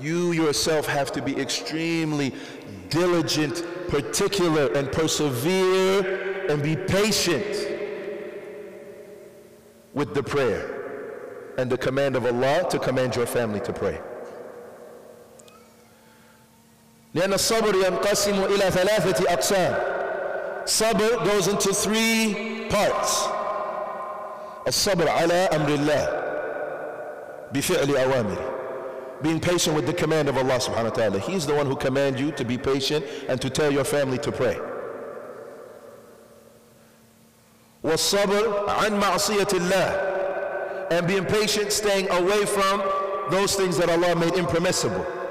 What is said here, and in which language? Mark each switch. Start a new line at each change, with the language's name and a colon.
English: You yourself have to be extremely diligent, particular, and persevere, and be patient with the prayer and the command of Allah to command your family to pray.
Arabic: لأن الصبر ينقسم إلى 3 أقسام.
English: Sabr goes into 3 parts.
Arabic: الصبر على أمر الله بفعل أوامره.
English: Being patient with the command of Allah subhanahu wa ta'ala. He's the one who commands you to be patient and to tell your family to pray.
Arabic: وَالصَّبْرُ عَنْ مَعْصِيَةِ اللَّهِ.
English: And being patient, staying away from those things that Allah made impermissible.